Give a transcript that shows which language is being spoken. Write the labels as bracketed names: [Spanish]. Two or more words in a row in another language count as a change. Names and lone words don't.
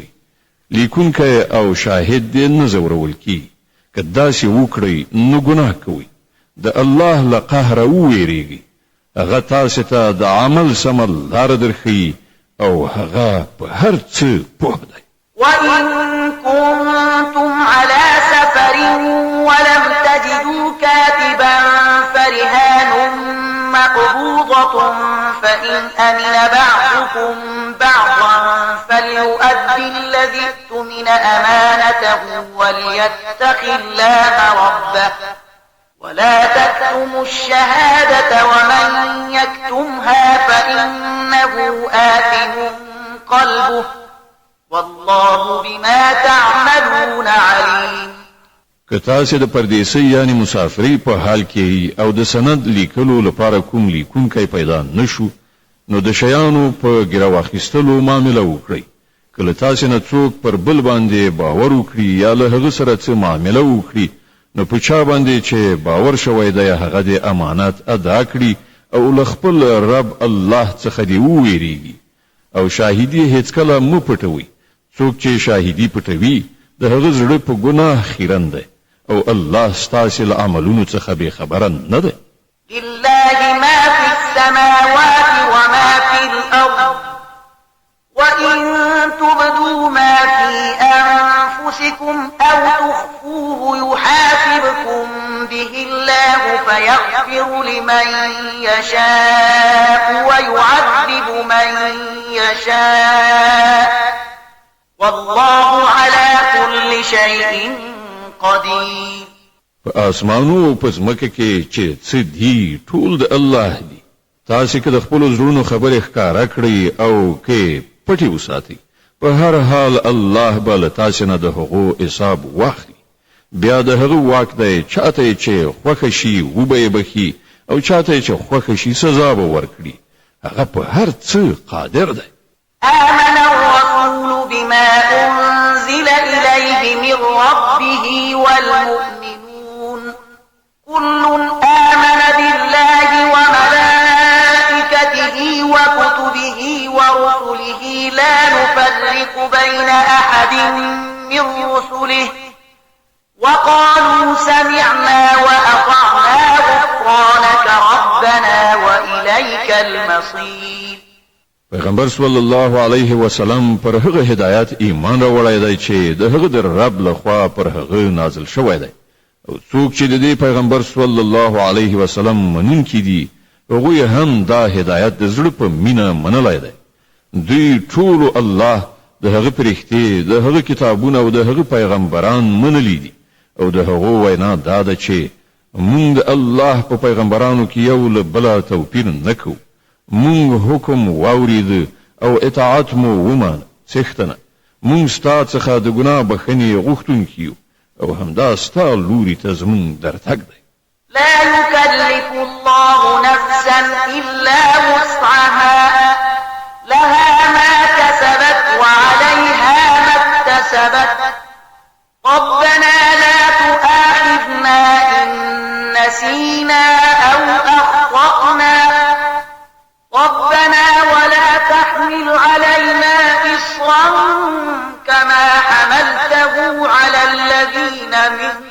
[Pashto] لیکونکی او شاهد دې نه ځورول کیږي. که داسې وکړئ نو ګناه کوئ. د الله له قهره وویریږئ. هغه تاسې ته د عمل سمه لاره درښیي او هغه په هر څه پوه دی. [Arabic] وَإِن كُنتُمْ عَلَى سَفَرٍ وَلَمْ تَجِدُوا كَاتِبًا فَرِهَانٌ مَّقْبُوضَةٌ فَإِنْ أَمِنَ بَعْضُكُم بَعْضًا فَلْيُؤَدِّ الَّذِي اؤْتُمِنَ أَمَانَتَهُ وَلْيَتَّقِ اللَّهَ رَبَّهُ وَلَا تَكْتُمُوا الشَّهَادَةَ وَمَن يَكْتُمْهَا فَإِنَّهُ آثِمٌ قَلْبُهُ والله بما تعملون عليم. [Pashto] که تاسې د پردیسۍ یعنی مسافرۍ په حال کې او د سند لیکلو لپاره کوم لیکونکی پیدا نشو نو د شیانو په ګیره واخیستلو معامله وکړئ. کله تاسې نه څوک پر بل باندې باور وکړي یا له هغه سره څه معامله وکړي نو په چا باندې چې باور شوی دی هغه د امانت ادا کړي او له خپل رب الله څخه دی وویریږي او شاهدي هیڅکله مه پټوئ. څوک چې شاهدي پټوي د هغه زړه په ګناه خیرن دی او الله ستاسې له عملونو څخه بې خبره نه دی. [Arabic] لله ما في السماوات وما في الأرض وإن تبدوا ما في أنفسكم أو تخفوه يحاسبكم به الله فيغفر لمن يشاء ويعذب من يشاء والله على كل شيء قدير. [Pashto] په اسمانو او په ځمکه کې چې څه دي ټول د الله دي. تاسې که د خپلو زړونو خبرې ښکاره کړئ او که پټې وساتئ په هر حال الله به له تاسې نه د هغو حساب واخلي. بیا د هغه واک دی چاته چې خوښه شي وبه یې بخي او چاته چې خوښه شي سزا به ورکړي. هغه په هر څه قادر دی. [Arabic] آمن الرسول بما أنزل إليه من ربه والمؤمنون كل آمن بالله وملائكته وكتبه ورسله لا نفرق بين أحد من رسله وقالوا سمعنا وأطعنا غفرانك ربنا وإليك المصير. [Pashto] پیغمبر [Arabic] صلی الله علیه وسلم [Pashto] پر هغه هدایت ایمان راوړی دی چې د هغه در رب لخوا پر هغه نازل شوی دی او څوک چې د دې پیغمبر [Arabic] صلی الله علیه وسلم [Pashto] منونکي دي هغوی هم دا هدایت د زړه په مینه منلی دی. دوی ټولو الله د هغه پرښتې د هغه کتابونه او د هغه پیغمبران منلی دي او د هغو وینا دا ده چې مونږ د الله په پیغمبرانو کې یو له بله توپیر نه کوو. مونږ حکم واورید او اطاعت مو ومانه څښتنه. مونږ ستا څخه د ګناه بخښنې غوښتونکي یو او همدا ستا لوري ته زمونږ درتګ دی. [Arabic] لا يكلف الله نفسا إلا وسعها لها ما كسبت وعليها ما اكتسبت ربنا لا تؤاخذنا إن نسينا أو أخطأنا ربنا ولا تحمل علينا إصرا كما حملته على الذين من